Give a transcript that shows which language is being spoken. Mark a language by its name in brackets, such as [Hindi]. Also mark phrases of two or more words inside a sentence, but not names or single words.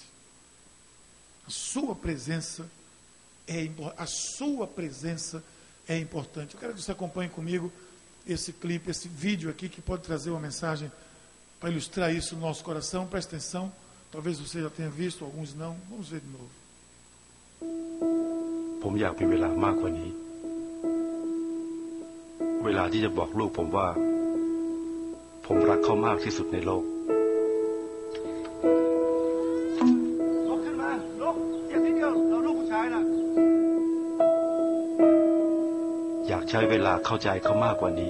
[Portuguese] A sua presença é importante. Eu quero que você acompanhe comigo esse clipe, esse vídeo aqui, que pode trazer uma mensagem para ilustrar isso no nosso coração. Preste atenção, talvez você já tenha visto, alguns não. Vamos ver de novo. [Thai] ผมอยากมีเวลามากกว่านี้เวลาที่จะบอกลูกผมว่าผมรักเขามากที่สุดในโลกลุกขึ้นมาลุกอย่าทิ้งเดียวเราลูกผู้ชายนะอยากใช้เวลาเข้าใจเขามากกว่านี้